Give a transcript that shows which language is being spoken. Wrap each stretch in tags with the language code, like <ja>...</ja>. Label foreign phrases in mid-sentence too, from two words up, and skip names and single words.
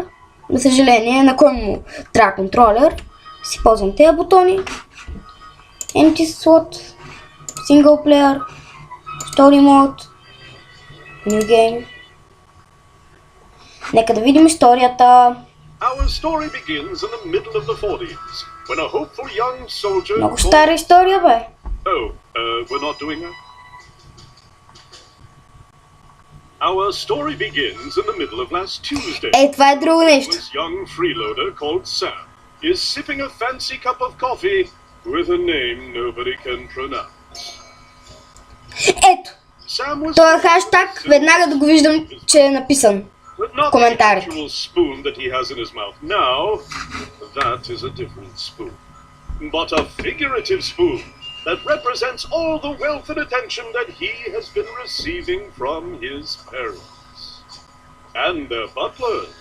<bg>За съжаление, на кой му трябва контролер? Си ползвам тези бутони.</bg> <en>Empty slot, Single Player, Story Mode, New Game.</en> <bg>Нека да видим историята.</bg> <en>Our story begins in the middle of the 40s, when a hopeful young soldier...</en> <bg>Много стара история, бе.</bg> <en>Oh, we're not doing that? Our story begins in the middle of last Tuesday.</en> <bg>Това е друго нещо.</bg> <en>This young freeloader called Sam is sipping a fancy cup of coffee with a name nobody can pronounce.</en> <bg>Ето, този хаштаг веднага да го виждам, че е написан. Коментари.</bg> <en>Spoon that he has in his mouth now, that is a different spoon. But a figurative spoon that represents all the wealth and attention that he has been receiving from his parents. And their butlers.</en>